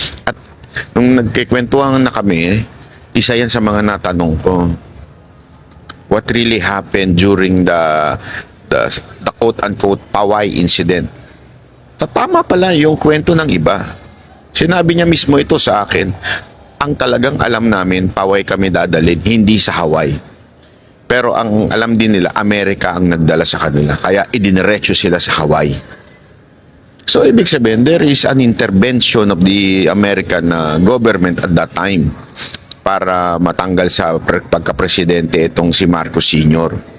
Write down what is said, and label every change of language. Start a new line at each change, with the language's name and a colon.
Filipino: At nung nagkikwentuhan na kami, isa yan sa mga natanong ko.
English: What really happened during the quote-unquote Paway incident?
Filipino: Tama pala yung kwento ng iba. Sinabi niya mismo ito sa akin, ang talagang alam namin, Paway kami dadalhin, hindi sa Hawaii. Pero ang alam din nila, Amerika ang nagdala sa kanila. Kaya idiniretso sila sa Hawaii. So, ibig sabihin,
English: there is an intervention of the American government at that time
Filipino: para matanggal sa pagka-presidente itong si Marcos Sr.